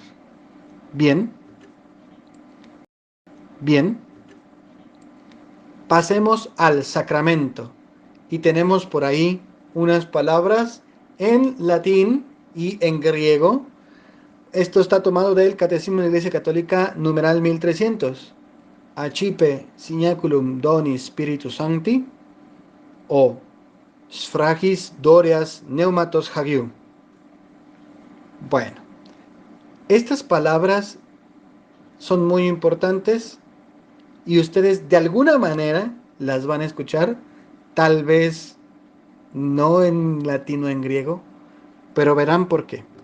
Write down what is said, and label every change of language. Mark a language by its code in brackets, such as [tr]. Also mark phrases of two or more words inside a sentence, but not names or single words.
[es] Bien, bien, pasemos al sacramento y tenemos por ahí unas palabras en latín y en griego. Esto está tomado del Catecismo de la Iglesia Católica, numeral 1300. [la] Accipe signaculum Doni Spiritus Sancti o [el] Σφραγὶς δωρεᾶς Πνεύματος Ἁγίου. [es] Bueno, estas palabras son muy importantes y ustedes de alguna manera las van a escuchar, tal vez no en latín o en griego, pero verán por qué.